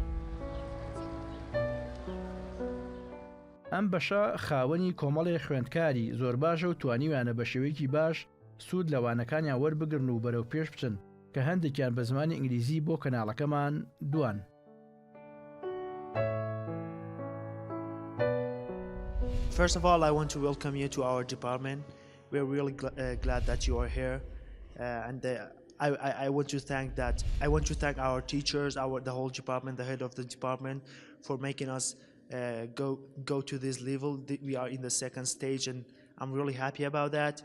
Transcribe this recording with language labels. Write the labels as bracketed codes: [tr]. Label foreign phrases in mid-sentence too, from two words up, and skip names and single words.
[ckb] ئەم بەشە خاوەنی کۆمەڵی خوێندکاری زۆر باشە و توانیوانە بە شێوەیەکی باش سوود لەوانەکانیان وەربگرن و بەرەو پێش بچن کە هەندێکیان بە زمانی ئینگلیزی بۆ کەناڵەکەمان دوان. [en] First of all, I want to welcome you to our department. We're really glad that you are here, and I want to thank our teachers, the whole department, the head of the department, for making us go to this level. We are in the second stage, and I'm really happy about that.